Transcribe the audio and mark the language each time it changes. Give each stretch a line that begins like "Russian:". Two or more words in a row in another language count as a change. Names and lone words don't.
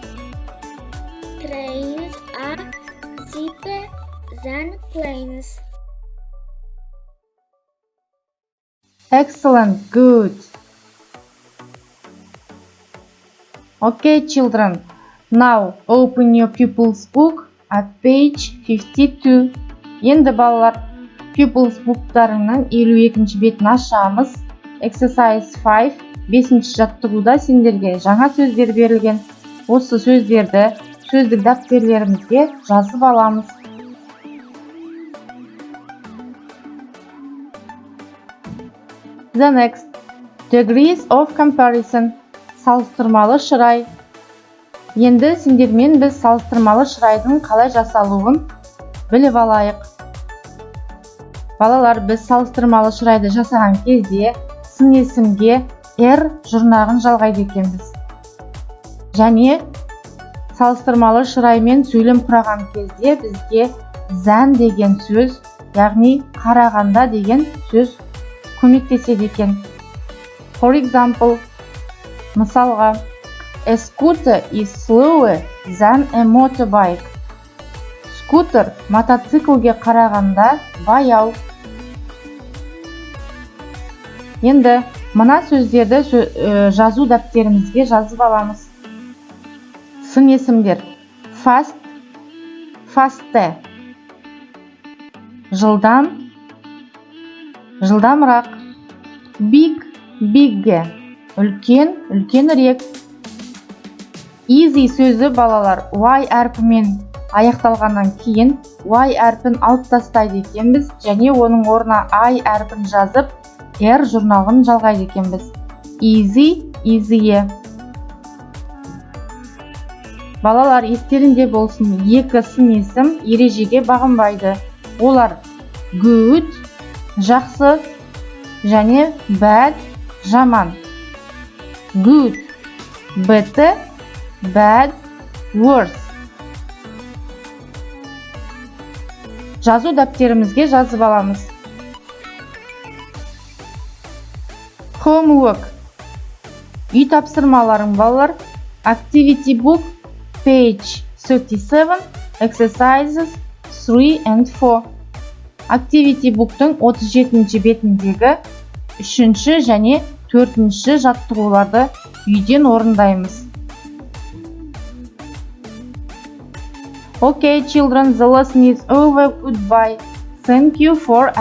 English: Trains are cheaper than planes. Excellent, good. Okay, children. Now open your pupils book at page 52.
Kazakh: Енді балалар,
English: pupils book'тарының
Kazakh: 52-ші бетін ашамыз. Exercise 5, 5-ші жаттығуда сендерге жаңа сөздер берілген. Осы сөздерді сөздік дәптерлерімізге жазып аламыз.
English: The next, degrees of comparison.
Kazakh: Салыстырмалы шырай. Енді сендермен біз салыстырмалы шырайдың қалай жасалуын біліп алайық. Балалар, біз салыстырмалы шырайды жасаған кезде сын есімге R жұрнағын жалғайды екенбіз. Және салыстырмалы шыраймен сөйлем құраған кезде бізге зән деген сөз, яғни қарағанда деген сөз көмектеседі екен.
English: For example, мысалға, a scooter is slower than a motorbike.
Kazakh: Скутер мотоциклге қарағанда баяу. Енді мына сөздерді жазу дәптерімізге жазып аламыз. Сын есімдер:
English: fast, faster.
Kazakh: Жылдам, жылдамырақ.
English: Big, bigger.
Kazakh: Үлкен, үлкенірек. Easy сөзі балалар Y әрпімен аяқталғаннан кейін Y әрпін алып тастайды екенбіз, және оның орнына I әрпін жазып, R жұрнағын жалғайды екенбіз.
English: Easy, easier.
Kazakh: Балалар, естерінде болсын, екі сын есім ережеге бағынбайды. Олар good, жақсы, және bad, жаман.
English: Good, better, bad, worse.
Kazakh: Жазу дәптерімізге жазып аламыз.
English: Homework.
Kazakh: Үй тапсырмаларың балалар.
English: Activity book, page 37, exercises 3 and 4. Activity book'тың
Kazakh: 37-ші бетіндегі 3-ші және 4-ші жаттығуларды үйден орындаймыз.
English: Okay, children, the lesson is over. Goodbye. Thank you for